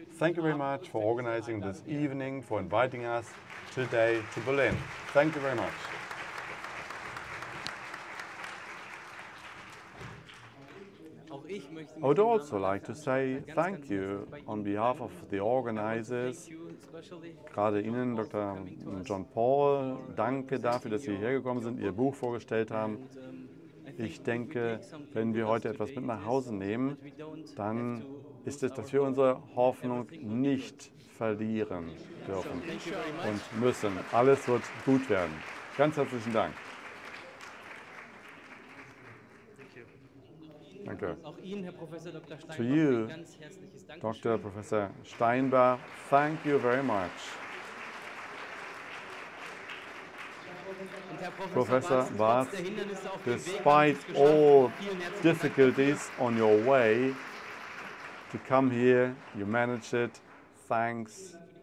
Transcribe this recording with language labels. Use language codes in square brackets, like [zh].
[en] Thank you very much for organizing this evening, for inviting us today to Berlin. Thank you very much. I would also like to say thank you on behalf of the organizers, [de] gerade Ihnen, Dr. [en] Jon Pahl. [de] Danke dafür, dass Sie hierher gekommen sind, Ihr Buch vorgestellt haben. Ich denke, wenn wir heute etwas mit nach Hause nehmen, dann ist es, dass wir unsere Hoffnung nicht verlieren dürfen und müssen. Alles wird gut werden. Ganz herzlichen Dank. Danke. Auch Ihnen, Herr Professor Dr. Steinbach, [en] to you, [de] ein ganz herzliches Dankeschön. Dr. [en] Professor Steinbach, thank you very much. Professor Barz, despite all difficulties on your way to come here, you managed it. Thanks.